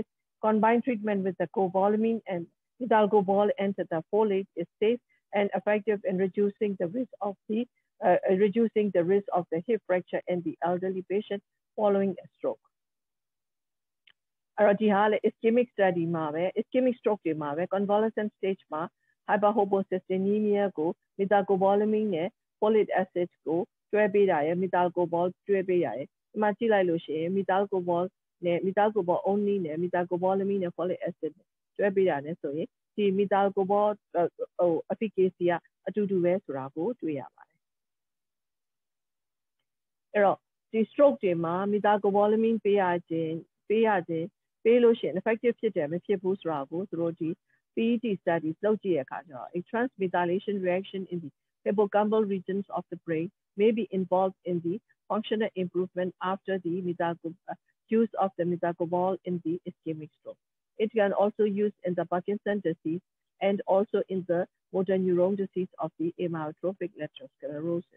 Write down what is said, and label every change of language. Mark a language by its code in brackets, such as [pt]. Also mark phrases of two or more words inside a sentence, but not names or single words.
[en] Combined treatment with the cobalamin and methylcobal and the folate is safe and effective in reducing the risk of the hip fracture in the elderly patient following a stroke. Ischemic study ischemic stroke convalescent stage hyperhomocystinemia [my] go methylcobalamin ne [en] folate acid [my] go တွဲပေးတာရယ် methylcobal တွဲပေးရတယ်ဒီမှာကြည့်လိုက်လို့ရှိရင် methylcobal နဲ့ [en] methylcobal only [my] နဲ့ methylcobalamin နဲ့ [en] folic acid [my] တွဲပေးတာနဲ့ဆိုရင်ဒီ [en] methylcobal efficacy [my] ကအတူတူပဲဆိုတာကိုတွေ့ရပါတယ် အဲ့တော့ဒီ stroke တွေမှာ methylcobalamin ပေးလို့ရှိရင် effective ဖြစ်တယ်မဖြစ်ဘူးဆိုတာကိုသူတို့ဒီ PET studies လုပ်ကြည့်ရခါကျတော့ [en] a transmethylation reaction in the hippocampal regions of the brain may be involved in the functional improvement after the use of the methylcobal in the ischemic stroke. It can also use in the Parkinson's disease and also in the motor neuron disease of the amyotrophic lateral sclerosis.